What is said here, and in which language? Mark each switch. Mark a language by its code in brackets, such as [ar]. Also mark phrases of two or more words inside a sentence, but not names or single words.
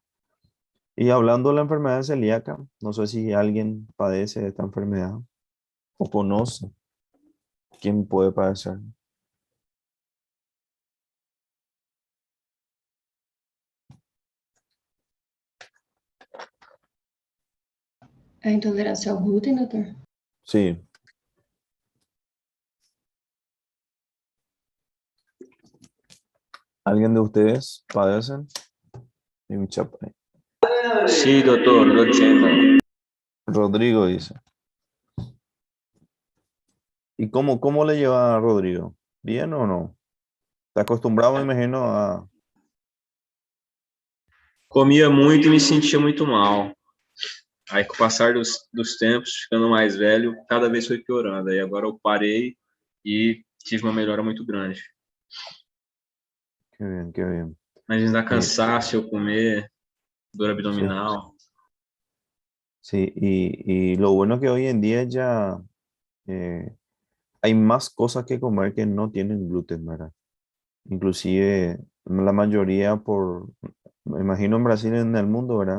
[es] Y hablando de la enfermedad celíaca, no sé si alguien padece de esta enfermedad o conoce quién puede padecer. [pt] A intolerancia ao glúten, doutor? [es] Sí. ¿Alguien de ustedes padecen? Hay un chapa ahí. Sí, doutor, lo entiendo. Rodrigo dice. ¿Y cómo le lleva a Rodrigo? ¿Bien o no? ¿Está acostumbrado, me imagino, a... [pt] Comia muito e me sentia muito mal. Aí, com o passar dos tempos, ficando mais velho, cada vez foi piorando. Aí, agora eu parei e tive uma melhora muito grande. [es] Qué bien, qué bien. [pt] Mas ainda dá cansaço eu comer, dor abdominal. [es] Sí, y lo bueno es que hoy en día ya hay más cosas que comer que no tienen gluten, ¿verdad? Inclusive la mayoría me imagino en Brasil y en el mundo, ¿verdad?